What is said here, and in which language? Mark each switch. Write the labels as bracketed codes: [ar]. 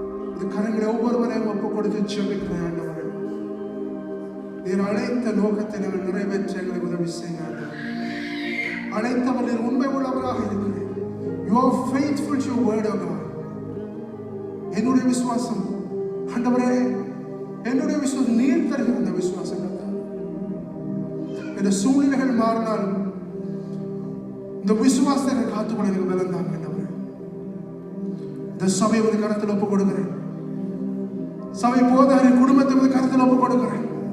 [ta] இந்த கரங்களை ஒவ்வொருவரையும் ஒப்புக் கொடுத்து ஜெபிக்கிறேன் ஆண்டவரே. நீர் அழைத்த நோக்கத்தை நாங்கள் நிறைவேற்ற எங்களுக்கு உதவி செய்யுங்க ஆண்டவரே. அழைத்தவர் நீர் உண்மை உள்ளவராக இருக்கிறீர். [en] You are faithful to your word, O God. [ta] என்னுடைய விசுவாசம் ஆண்டவரே, என்னுடைய விசுவாசம் நீர் தருகிற அந்த விசுவாசம் இந்த சூழ்நிலைகள் மாறினாலும் இந்த விசுவாசத்தை காத்துக்கொள்ள எனக்கு பலம் தாங்க ஆண்டவரே. இந்த சபை ஒரு கருத்தில் ஒப்புக் கொடுக்கிறேன். சபை போதகரின் குடும்பத்தை ஒரு கருத்தில் ஒப்புக் கொடுக்கிறேன்.